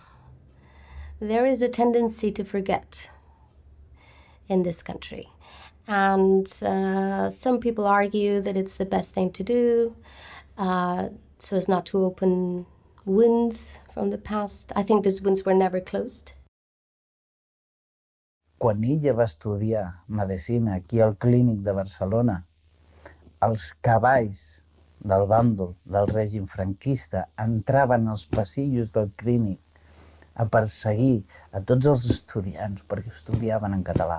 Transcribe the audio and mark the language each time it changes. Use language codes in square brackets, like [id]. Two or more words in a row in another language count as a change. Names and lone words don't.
[en] There is a tendency to forget in this country, and some people argue that it's the best thing to do, so as not to open wounds from the past. I think those wounds were never closed. [ca] Quan ella va estudiar medicina aquí al Clínic de Barcelona, els cavalls del bàndol del règim franquista entraven als passillos del Clínic a perseguir a tots els estudiants perquè estudiaven en català.